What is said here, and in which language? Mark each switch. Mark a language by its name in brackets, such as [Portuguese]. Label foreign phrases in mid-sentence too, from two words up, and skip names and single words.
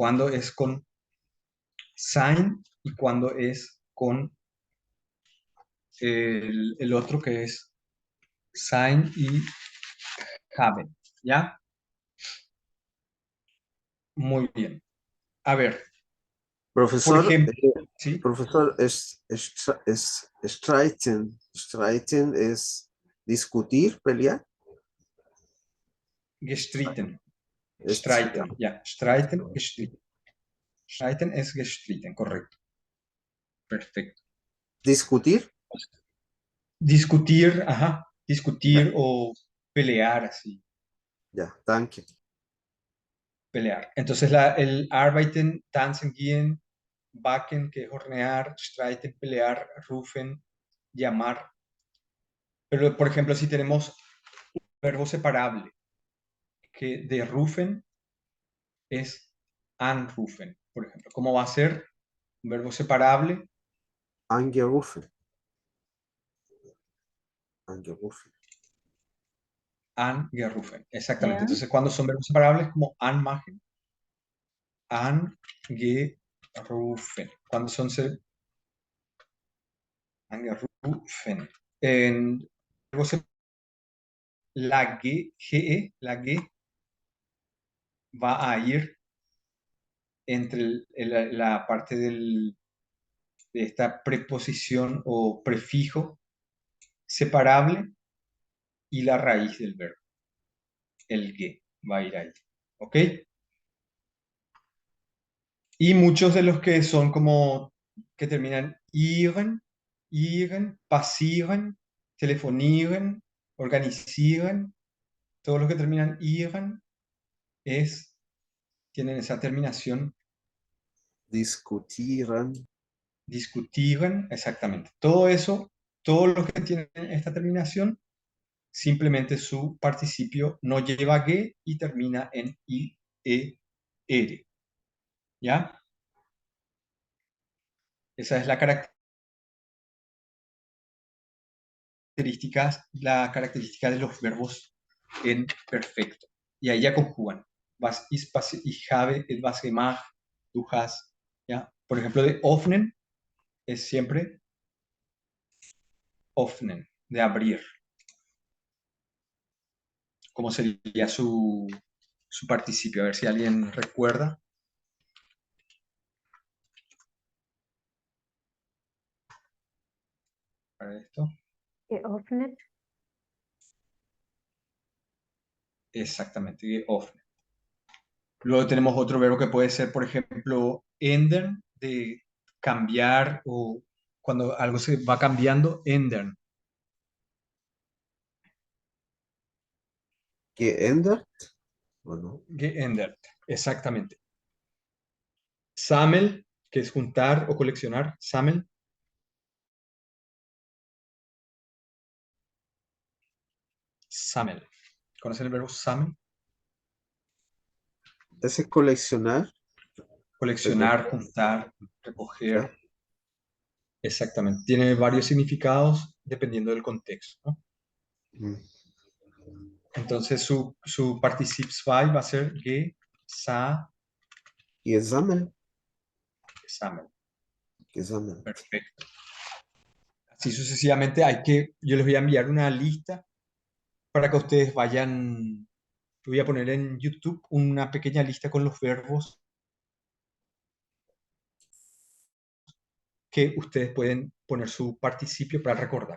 [Spanish] Cuando es con sein y cuando es con el otro que es sein y haben, ¿ya? Muy bien. A ver, Profesor, por ejemplo, ¿sí? profesor, es streiten. Streiten es discutir, pelear. [German] Gestritten. [Spanish] Es- [German] Streiten, ja. Streiten, gestritten. Streiten es gestritten, [Spanish] correcto. Perfecto. Discutir. Discutir, ajá. Discutir o pelear, así. Ya, danke. Pelear. Entonces, el [German] arbeiten, tanzen, gehen, backen, [Spanish] que es hornear, streiten, pelear, rufen, llamar. Pero, por ejemplo, si tenemos un verbo separable, que de rufen es anrufen, por ejemplo. ¿Cómo va a ser un verbo separable? [German] Angerufen. Angerufen. Angerufen, [Spanish] exactamente. Ya. Entonces, cuando son verbos separables, como [German] anmachen, angerufen. [Spanish] Cuando son angerufen. En verbos la GE, la G va a ir entre la parte de esta preposición o prefijo separable y la raíz del verbo. El G va a ir ahí. ¿Ok? Y muchos de los que son como que terminan [German] ihren, passieren, telefonieren, organisieren, [Spanish] todos los que terminan ihren tienen esa terminación [German] Diskutieren. [Spanish] discutieren, exactamente. Todo eso, todos los que tienen esta terminación, simplemente su participio no lleva ge y termina en i-e-r. ¿Ya? Esa es la característica de los verbos en perfecto. Y ahí ya conjugan. [German] Was ist passiert, ich habe etwas gemacht, du hast. [Spanish] ¿Ya? Por ejemplo, de öffnen es siempre öffnen, de abrir. ¿Cómo sería su participio? A ver si alguien recuerda. Para esto. [German] Geöffnet. [Spanish] Exactamente, geöffnet. Luego tenemos otro verbo que puede ser, por ejemplo, ändern, de cambiar, o cuando algo se va cambiando, [German] ändern. Geändert, [Spanish] ¿o no? Geändert, exactamente. Sammel, que es juntar o coleccionar, sammel. [German] Sammel. [Spanish] ¿Conocen el verbo sammel? Ese coleccionar. Coleccionar, juntar, recoger. Ya. Exactamente. Tiene varios significados dependiendo del contexto, ¿no? Mm. Entonces su Partizip 2 va a ser sammel. [German] Gesammelt. [Spanish] Perfecto. Así sucesivamente yo les voy a enviar una lista para que ustedes vayan, voy a poner en YouTube una pequeña lista con los verbos que ustedes pueden poner su participio para recordar.